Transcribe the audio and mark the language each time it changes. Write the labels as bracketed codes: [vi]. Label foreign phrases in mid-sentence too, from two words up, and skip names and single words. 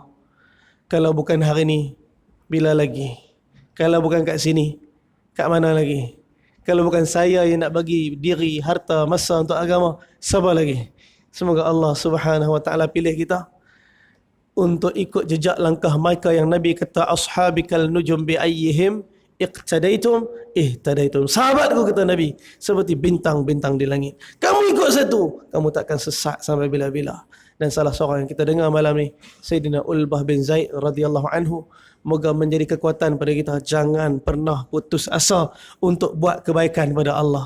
[ms] Kalau bukan hari ni, bila lagi? Kalau bukan kat sini, kat mana lagi? Kalau bukan saya yang nak bagi diri, harta, masa untuk agama, siapa lagi? Semoga Allah [ar] سبحانه وتعالى [ms] pilih kita untuk ikut jejak langkah mereka yang Nabi kata, [ar] أصحابي كالنجوم بأيهم اقتديتم اهتديتم. [ms] Sahabatku, kata Nabi, seperti bintang-bintang di langit. Kamu ikut satu, kamu takkan sesat sampai bila-bila. Dan salah seorang yang kita dengar malam ni, Sayyidina Ulbah bin Zaid [ar] رضي الله عنه, [ms] moga menjadi kekuatan pada kita. Jangan pernah putus asa untuk buat kebaikan kepada Allah.